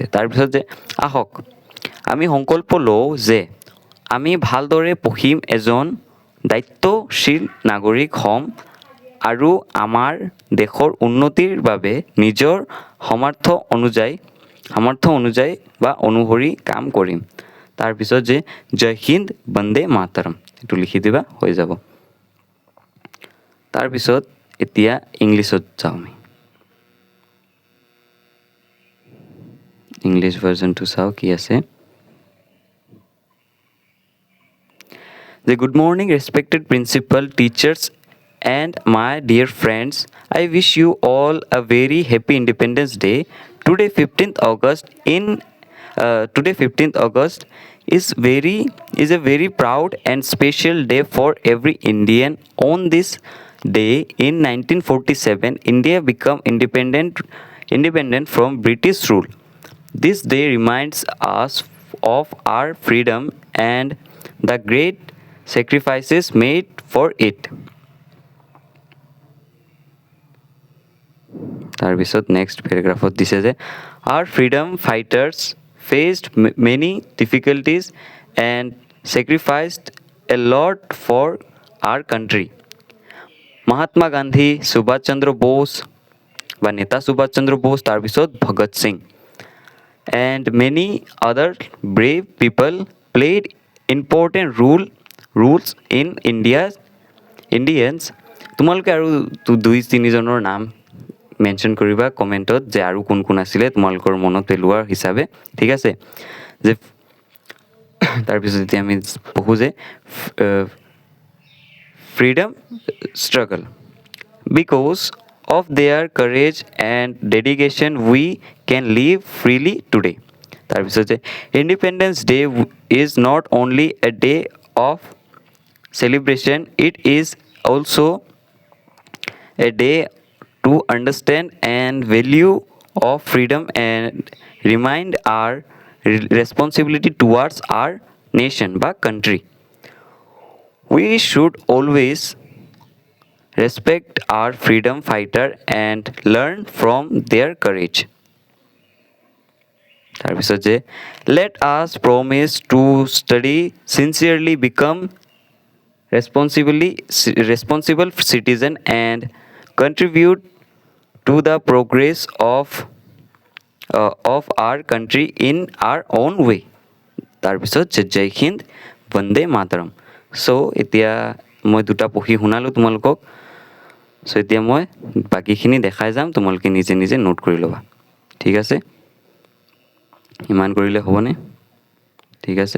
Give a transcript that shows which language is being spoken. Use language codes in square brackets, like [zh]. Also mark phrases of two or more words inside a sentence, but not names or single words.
[as] তাৰপিছত যে আহক আমি সংকল্প লওঁ যে আমি ভালদৰে পঢ়িম, এজন দায়িত্বশীল নাগৰিক হ'ম আৰু আমাৰ দেশৰ উন্নতিৰ বাবে নিজৰ সামৰ্থ্য অনুযায়ী বা অনুসৰি কাম কৰিম। তাৰপিছত যে [hi] जय हिन्द, वन्दे मातरम्, [as] এইটো লিখি দিবা, হৈ যাব। তাৰপিছত এতিয়া ইংলিছত যাওঁ আমি। ইংলিছ ভাৰ্জনটো চাওঁ কি আছে। [en] Good morning, respected principal, teachers, and my dear friends. I wish you all a very happy Independence Day. Today, 15th August is a very proud and special day for every Indian. On this day in 1947, India became independent from British rule. This day reminds us of our freedom and the great sacrifices made for it. [as] তাৰপিছত নেক্সট পেৰাগ্ৰাফত দিছে যে [en] our freedom fighters faced many difficulties and sacrificed a lot for our country. মহাত্মা গান্ধী, সুভাষ চন্দ্ৰ বোস বা নেতা সুভাষ চন্দ্ৰ বোস, তাৰপিছত ভগত সিং and many other brave people played important rules in Indians. [as] তোমালোকে আৰু দুই তিনিজনৰ নাম মেনশ্যন কৰিবা কমেণ্টত যে আৰু কোন কোন আছিলে তোমালোকৰ মনত পেলোৱাৰ হিচাপে, ঠিক আছে। যে তাৰপিছত এতিয়া আমি পঢ়োঁ যে [en] freedom struggle. Because of their courage and dedication, we can live freely today. [as] তাৰপিছত যে [en] Independence Day is not only a day of celebration, it is also a day to understand and value of freedom and remind our responsibility towards our nation বা country. We should always respect our freedom fighter and learn from their courage. [as] তাৰপিছত যে [en] let us promise to study sincerely, become responsible citizen and contribute to the progress of our country in our own way. [as] তাৰপিছত যে [hi] जय हिन्द, वन्दे मातरम्। [as] চ' এতিয়া মই দুটা পঢ়ি শুনালোঁ তোমালোকক। চ' এতিয়া মই বাকীখিনি দেখাই যাম, তোমালোকে নিজে নিজে নোট কৰি ল'বা, ঠিক আছে। ইমান কৰিলে হ'বনে? ঠিক আছে।